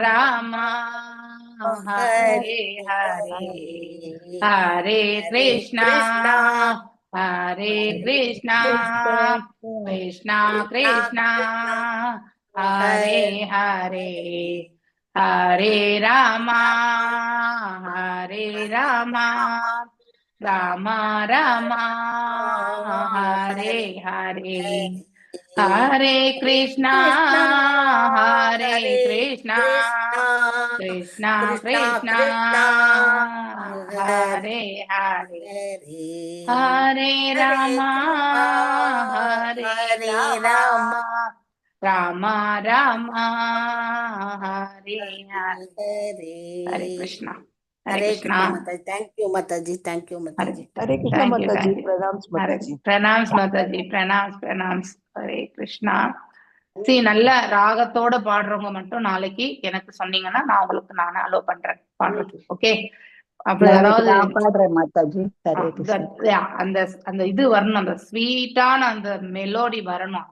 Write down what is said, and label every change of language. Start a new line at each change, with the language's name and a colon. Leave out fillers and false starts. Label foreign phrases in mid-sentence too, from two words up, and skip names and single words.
Sanskrit: रामा हरे हरे हरे हरे हरे हरे कृष्णा कृष्णा हरे हरे कृष्णा कृष्णा कृष्णा कृष्णा कृष्णा कृष्णा हरे हरे हरे हरे हरे रामा हरे रामा रामा रामा हरे हरे हरे कृष्णा हरे कृष्णा कृष्णा कृष्णा हरे हरे हरे रामा हरे रामा रामा रामा हरे हरे हरे कृष्णा हरे कृष्णा
English: Mataji. Thank you, Mataji. Thank you, ஹரே Mataji. Hare Krishna Thank you, Mataji, thank you. pranams ஹரே Mataji.
Tamil: பிரணாம்ஸ் மாதாஜி, பிரணாம்ஸ். ஹரே கிருஷ்ணா. சரி, நல்ல ராகத்தோட பாடுறவங்க மட்டும் நாளைக்கு எனக்கு சொன்னீங்கன்னா நான் உங்களுக்கு நானே அலோ பண்றேன் பாடுறது. ஓகே, அப்படி நாளைக்கு அதாவது நான் பாடுறேன் மாதாஜி. ஹரே கிருஷ்ணா. அந்த அந்த இது வரணும், அந்த ஸ்வீட்டான அந்த மெலோடி வரணும்.